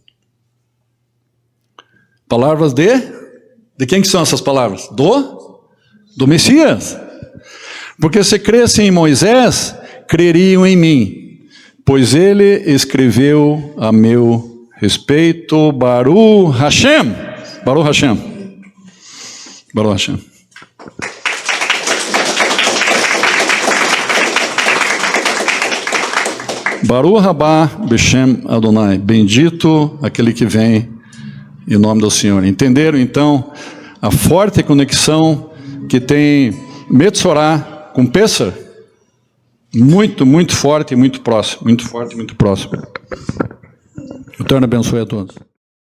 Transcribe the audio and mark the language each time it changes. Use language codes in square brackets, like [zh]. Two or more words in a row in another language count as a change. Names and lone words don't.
[pt] Palavras de quem que são essas palavras? Do Messias. Porque se crescem em Moisés, creriam em mim, pois ele escreveu a meu respeito. [he] ברוך השם. ברוך השם. ברוך השם. ברוך הבא בשם אדוני. [pt] Bendito aquele que vem em nome do Senhor. Entenderam, então, a forte conexão que tem Metzorá com Pessar? Muito, muito forte e muito próximo. Muito forte e muito próximo. O Eterno abençoe a todos.